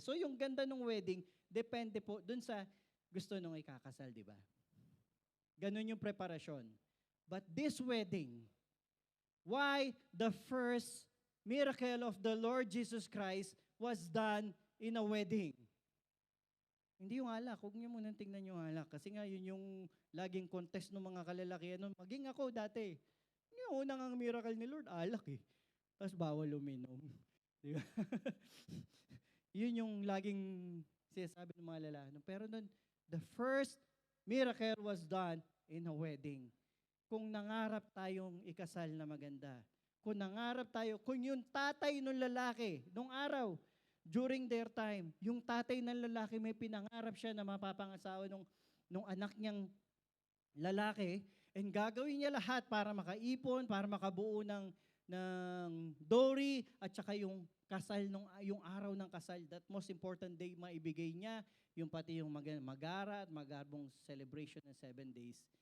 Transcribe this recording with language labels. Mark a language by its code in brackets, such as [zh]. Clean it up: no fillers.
[tl] So yung ganda ng wedding, depende po dun sa gusto nung ikakasal, di ba? Ganun yung preparasyon. [en] But this wedding, why the first miracle of the Lord Jesus Christ was done in a wedding? [tl] Hindi yung alak. Huwag niyo munang tingnan yung alak. Kasi nga, yun yung laging contest ng mga kalalakihan nun. Maging ako dati. Yung unang ang miracle ni Lord, alak eh. Tapos bawal uminom. Di ba? Yun yung laging sinasabi ng mga lalaki. [en] Pero nun, the first miracle was done in a wedding. [tl] Kung nangarap tayong ikasal na maganda, kung nangarap tayo, kung yung tatay ng lalaki, nung araw, [en] during their time, [tl] yung tatay ng lalaki may pinangarap siya na mapapangasawa nung anak niyang lalaki, and gagawin niya lahat para makaipon, para makabuo ng dowry, at saka yung kasal, yung araw ng kasal, [en] that most important day [tl] maibigay niya, yung pati yung magara at magarbong celebration ng 7 days.